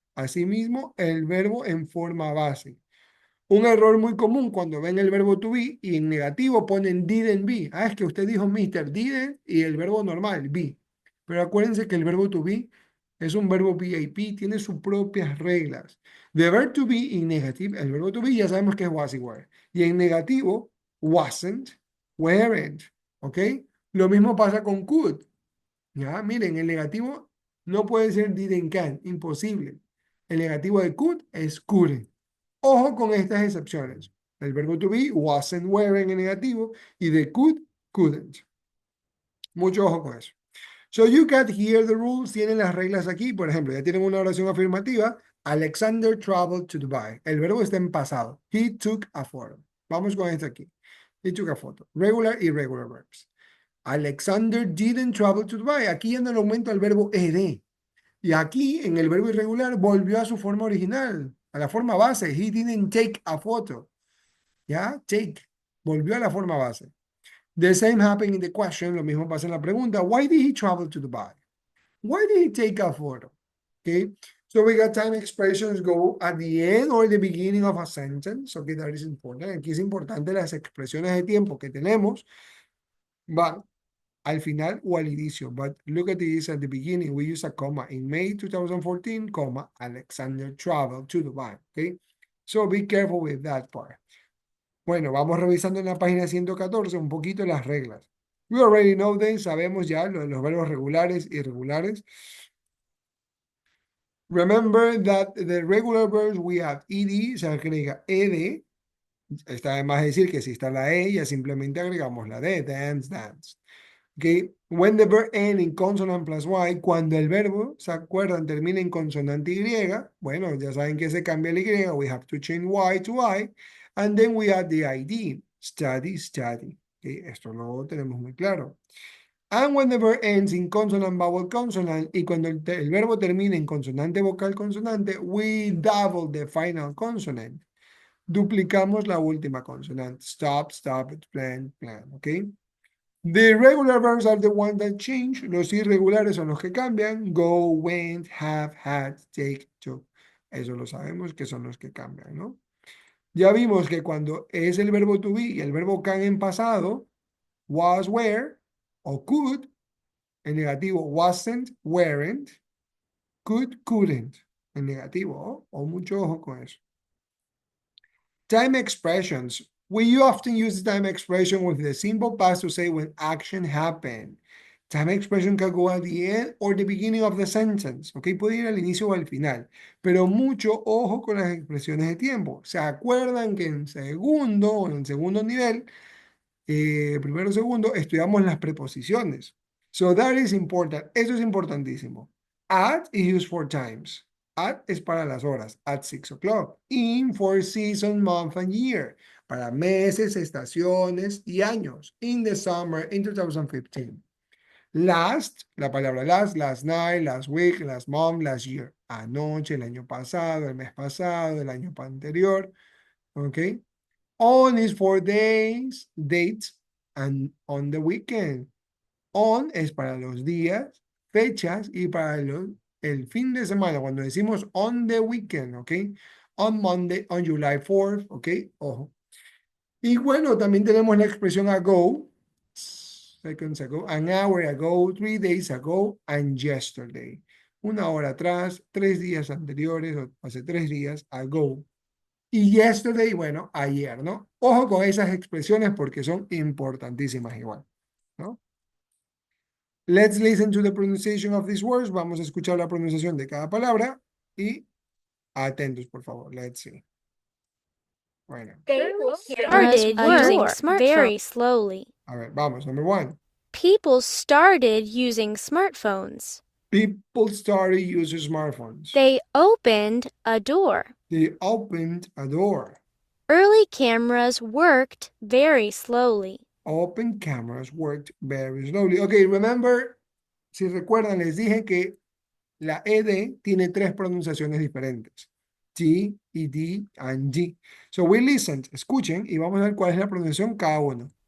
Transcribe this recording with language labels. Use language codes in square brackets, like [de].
[es] Asimismo, el verbo en forma base. Un error muy común cuando ven el verbo to be y en negativo ponen didn't be. Ah, es que usted dijo Mr. didn't y el verbo normal, be. Pero acuérdense que el verbo to be es un verbo VIP, tiene sus propias reglas. The verb to be en negativo, el verbo to be ya sabemos que es was y were. Y en negativo, wasn't, weren't. ¿Ok? Lo mismo pasa con could. Ya, miren, el negativo no puede ser didn't can, imposible. El negativo de could es couldn't. Ojo con estas excepciones. El verbo to be, wasn't, weren't en negativo, y de could, couldn't. Mucho ojo con eso. [en] So you got here the rules, [es] tienen las reglas aquí. Por ejemplo, ya tienen una oración afirmativa. [en] Alexander traveled to Dubai. [es] El verbo está en pasado. [en] He took a photo. [es] Vamos con esto aquí. [en] He took a photo. Regular y irregular verbs. Alexander didn't travel to Dubai. [es] Aquí ya no le aumento el verbo ed. Y aquí, en el verbo irregular, volvió a su forma original, a la forma base. [en] He didn't take a photo. ¿Ya? Take. [es] Volvió a la forma base. [en] The same happened in the question. [es] Lo mismo pasa en la pregunta. [en] Why did he travel to Dubai? Why did he take a photo? Okay. So we got time expressions go at the end or the beginning of a sentence. Okay, that is important. [es] Aquí es importante las expresiones de tiempo que tenemos van al final o al inicio. [en] But look at this at the beginning. We use a comma. In May 2014, comma, Alexander traveled to Dubai. Okay. So be careful with that part. [es] Bueno, vamos revisando en la página 114 un poquito las reglas. [en] We already know them, [es] sabemos ya lo de los verbos regulares y irregulares. [en] Remember that the regular verbs we have ed, [es] se agrega ed. Está de más decir que si está la e, ya simplemente agregamos la d, dance, dance. Okay. [en] When the verb end in consonant plus y, [es] cuando el verbo, ¿se acuerdan? Termina en consonante y, bueno, ya saben que se cambia el y, [en] we have to change y to I, and then we add the id, [es] study, study. Okay. Esto lo tenemos muy claro. [en] And when the verb ends in consonant, vowel, consonant, [es] y cuando el verbo termina en consonante, vocal, consonante, [en] we double the final consonant. [es] Duplicamos la última consonante. Stop, stop, plan, plan, okay? [en] The regular verbs are the ones that change. [es] Los irregulares son los que cambian. [en] Go, went, have, had, take, took. [es] Eso lo sabemos que son los que cambian, ¿no? Ya vimos que cuando es el verbo to be y el verbo can en pasado, was, were, o could, en negativo, wasn't, weren't, could, couldn't, en negativo, o mucho ojo con eso. [en] Time expressions. We often use the time expression with the simple past to say when action happened. Time expression can go at the end or the beginning of the sentence. [es] Ok, puede ir al inicio o al final. Pero mucho ojo con las expresiones de tiempo. ¿Se acuerdan que en segundo o en segundo nivel, primero o segundo, estudiamos las preposiciones? [en] So that is important. [es] Eso es importantísimo. [en] At is used for times. [es] At es para las horas, at 6 o'clock. [en] In for season, month, and year. [es] Para meses, estaciones y años. [en] In the summer, in 2015. Last, la palabra last night, last week, last month, last year. [es] Anoche, el año pasado, el mes pasado, el año anterior. ¿Ok? [en] On is for days, dates, and on the weekend. [es] On es para los días, fechas y para el fin de semana. Cuando decimos [en] on the weekend, [es] ¿ok? [en] On Monday, on July 4th, [es] ¿ok? Ojo. Y bueno, también tenemos la expresión ago. [en] seconds ago, an hour ago, 3 days ago, and yesterday. [es] Una hora atrás, 3 días anteriores, o hace 3 días, ago. Y yesterday, bueno, ayer, ¿no? Ojo con esas expresiones porque son importantísimas igual, ¿no? [en] Let's listen to the pronunciation of these words. [es] Vamos a escuchar la pronunciación de cada palabra y atentos, por favor. [en] Let's see. Bueno, People started using smartphones very slowly. [es] a ver, vamos. Number one. [en] People started using smartphones. People started using smartphones. They opened a door. They opened a door. Early cameras worked very slowly. Open cameras worked very slowly. [es] Okay, remember, si recuerdan, les dije que la ED tiene tres pronunciaciones diferentes. T, ED, and G. [en] So we listened, [es] escuchen, y vamos a ver cuál es la pronunciación cada uno.